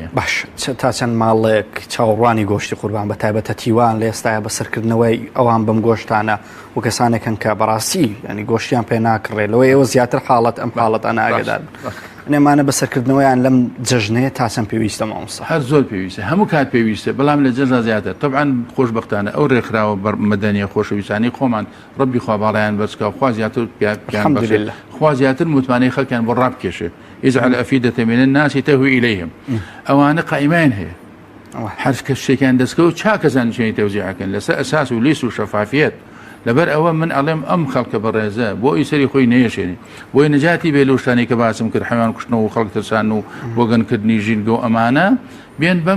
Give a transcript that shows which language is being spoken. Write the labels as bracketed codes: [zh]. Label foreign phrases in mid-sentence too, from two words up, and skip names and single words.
[ckb] باش تا چەند ماڵێک چاوەڕوانی گۆشتی قوربان بە تایبەتە تیوان لە ئێستاە بەسەرکردنەوەی ئەوان بەم گۆشتانە و کەسانێکن کە بەڕاستی ینی گۆشتیان پێ ناکڕێت لەوە ئێوە زیاتر حاڵەت ئەم حاڵەتانە ئاگدار نێمانە بەسەرکردنەوەیان لەم جەژنەیە تا چەند پێویستە مامۆستا هەر زۆر پێویستە هەموو کات پێویستە بەڵام لە جەژنا زیاتر طبعاً خۆشبەختانە ئەو ڕێکخراوە مەدەنیە خۆشەویستانی خۆمان ڕەبی خوا باڵایان بەرزکە خوا زیاتر خوا زیاتر متمانەی خەڵکیان بۆ ڕابکێشێ [ar] اجعل أفئدة من الناس تهوي إليهم [ckb] ئەوانە قائمان هەیە هەر کە شتێکیان دەستکەوت چاکەزان چێنی تەوزیعەکەن لەسەر ئەساس و لیست و شەفافیەت لەبەر ئەوە من ئەڵێم ئەم خەڵکە بەڕێزە بۆ ئیسەری خۆی نەیەشێنێ بۆی نەجاتی بێ لەشتانی کە باسم کرد حیوان کوشتنەوە و خەڵک ترسان و بۆ گەنکردنی ژینگە و ئەمانە بێن بەم